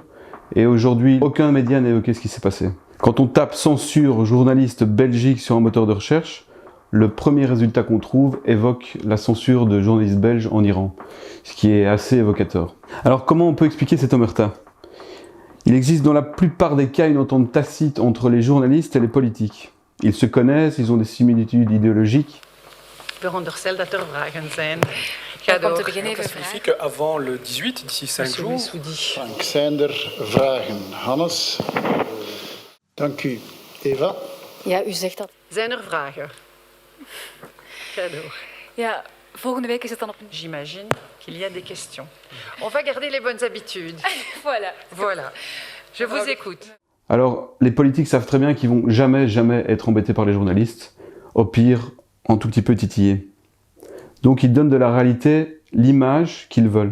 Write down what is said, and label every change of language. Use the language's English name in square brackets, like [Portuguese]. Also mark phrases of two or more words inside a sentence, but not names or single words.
[French] Et aujourd'hui, aucun média n'a évoqué ce qui s'est passé. Quand on tape censure journaliste Belgique sur un moteur de recherche, le premier résultat qu'on trouve évoque la censure de journalistes belges en Iran, ce qui est assez évocateur. Alors comment on peut expliquer cette omerta? Il existe dans la plupart des cas une entente tacite entre les journalistes et les politiques. Ils se connaissent, ils ont des similitudes idéologiques. [Dutch] Veronderstel dat er vragen zijn. Om te beginnen even [French] signifie qu'avant le 18, d'ici 5 jours... [Dutch] Frank, zijn er vragen? Hannes? Dank u. Eva? Ja, u zegt dat. Zijn er vragen? Ga door. Ja, volgende week is het dan op... [French] J'imagine qu'il y a des questions. On va garder les bonnes habitudes. Voilà. Voilà. Je vous écoute. Alors, les politiques savent très bien qu'ils vont jamais être embêtés par les journalistes. Au pire, un tout petit peu titillés. Donc ils donnent de la réalité l'image qu'ils veulent.